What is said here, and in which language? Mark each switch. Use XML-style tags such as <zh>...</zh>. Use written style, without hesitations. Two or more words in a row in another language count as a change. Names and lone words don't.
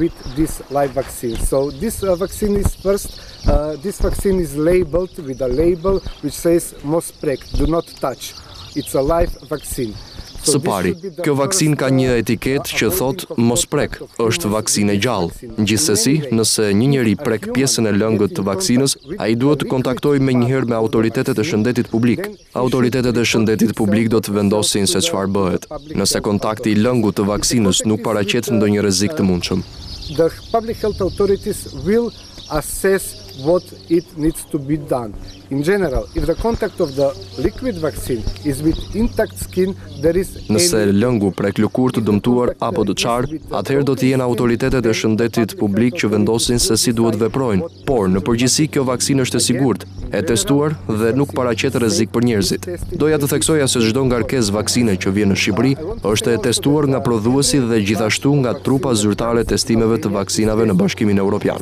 <en>So this vaccine is this vaccine is labeled with a label which says Mosprek, do not touch. It's a live vaccine.</en> <sq>Së pari, kjo vaksinë ka një etiketë që thotë mos prek, është vaksinë e gjallë. Gjithsesi, nëse një njeri prek pjesën e lëngët të vaksinës, ai duhet të kontaktojë menjëherë me autoritetet e shëndetit publik. Autoritetet e shëndetit publik do të vendosin se çfarë bëhet. Nëse kontakti i lëngut të vaksinës nuk paraqet ndonjë rrezik të mundshëm.</sq> <en>The public health authorities will assess what it needs to be done. In general, if the contact of the liquid vaccine is with intact skin, there is</en> <sq>Nëse lëngu prek lëkurë të dëmtuar apo të qarë, atëherë do të jenë autoritetet e shëndetit publik që vendosin se si duhet veprojnë. Por, në përgjithësi kjo vaksinë është e sigurt, e testuar dhe nuk paraqet rrezik për njerëzit. Doja të theksoja se çdo ngarkesë vaksine që vjen në Shqipëri është e testuar nga prodhuesi dhe gjithashtu nga trupa zyrtare testimeve të vaksinave në Bashkimin Evropian.</sq>